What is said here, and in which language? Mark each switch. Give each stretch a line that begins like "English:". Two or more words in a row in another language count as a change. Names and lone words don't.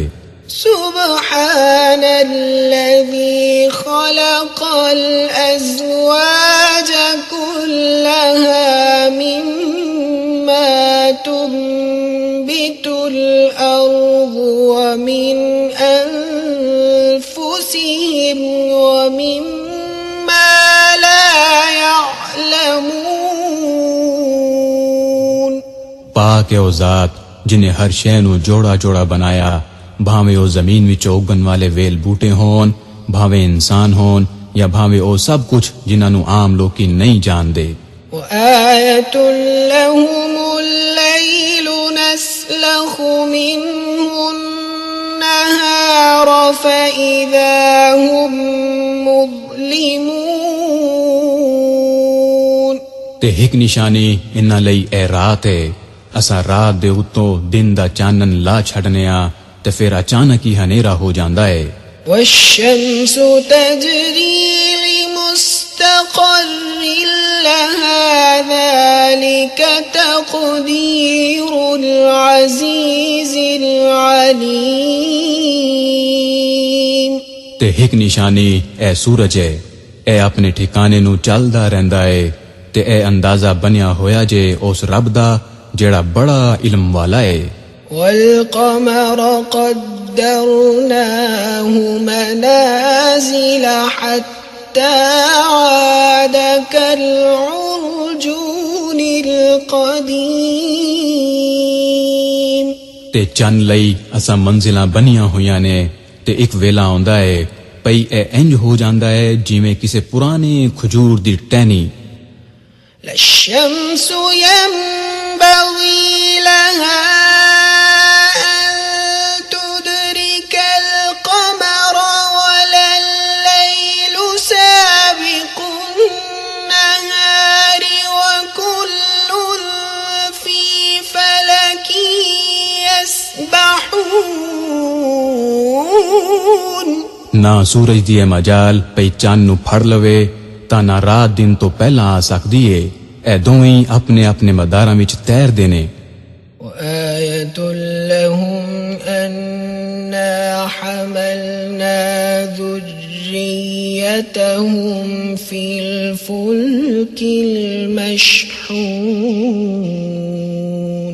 Arabic: سبحان الذي خلق الأزواج كلها مما تنبت الأرض ومن أنفسهم ومما لا يعلمون
Punjabi: پاک ہے او ذات جنہیں ہر شے نو جوڑا جوڑا بنایا، بھاویں او زمین وچ اگن والے ویل بوٹے ہون، بھاویں انسان ہون یا بھاویں او سب کچھ جنہاں نو عام لوکی نہیں جان دے۔
Arabic: وآية لهم الليل نسلخ منه النهار فإذا هم مظلمون
Punjabi: تے ایک نشانی انہاں لئی اے رات ہے، اساں رات دے اتوں دن دا چانن لا چھڑنے آ تے پھر اچانک ہی ہنیرا ہو جاندا ہے۔
Arabic: والشمس تجري لمستقر لها ذلك تقدير العزيز العليم
Punjabi: تے ایک نشانی اے سورج ہے، اے اپنے ٹھکانے نو چلدا رہندا ہے تے اے اندازہ بنیا ہویا جے اس رب دا جیڑا بڑا علم والا ہے۔
Arabic: والقمر قدرناه منازل حتى عاد كالعرجون القديم
Punjabi: تے چن لئی اساں منزلاں بنیاں ہویاں نے تے ایک ویلا آندا ہے پئی اے انج ہو جاندا ہے جویں کسے پرانے کھجور دی ٹہنی۔
Arabic: لا الشمس ينبغي لها أن تدرك القمر ولا الليل سابق النهار وكل في فلك يسبحون
Punjabi: نہ سورج دی مجال پئی چاند نو پھڑ لوے تا نہ رات دن تو پہلا آ سکدی ہے، اے دوئیں اپنے اپنے مداراں وچ تیر دینے۔
Arabic: وآية لهم أنا حملنا ذريتهم في الفلك المشحون